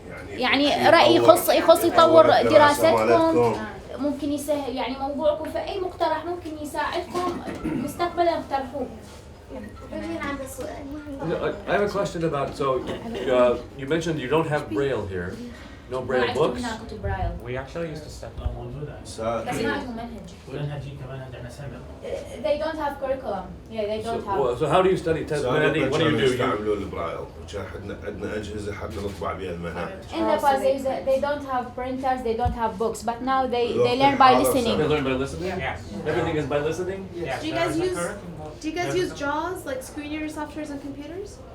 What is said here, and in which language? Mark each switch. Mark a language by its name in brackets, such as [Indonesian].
[Arabic] يعني رأي يخص يطور دراستكم، ممكن يسهل يعني موضوعكم، فأي مقترح ممكن يساعدكم مستقبلا اقترحوه. [English] I have a question about, so you mentioned you don't have Braille here, no Braille books. We actually used to study. [Arabic] بس ما عندهم منهج. والمنهجي كمان عندنا سمر. [English] They don't have curriculum. Yeah, they don't have. So how do you study? What do you do? [Arabic] يستعملوا البرايل، وكان عندنا أجهزة حتى نطبع بها المناهج. [English] In the past, they don't have printers, they don't have books, but now they learn by listening. They learn by listening? Yes. Everything is by listening? Yes. Do you guys use JAWS, like screen reader softwares on computers?